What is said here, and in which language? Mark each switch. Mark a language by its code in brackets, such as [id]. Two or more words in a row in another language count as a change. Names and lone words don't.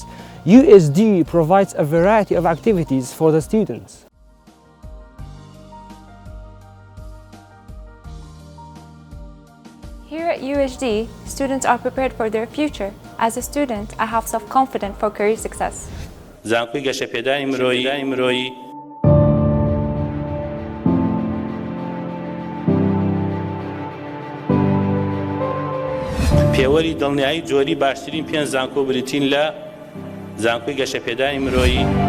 [en] UHD provides a variety of activities for the students. Here at UHD, students are prepared for their future. As a student, I have self-confidence for career success. [ckb] زانکوی گەشە پێدانی مرۆیی پێوەری دڵنیایی جۆری باشترین 5 زانکۆ بریتین لە زانکۆی گەشە پێدانی مرۆیی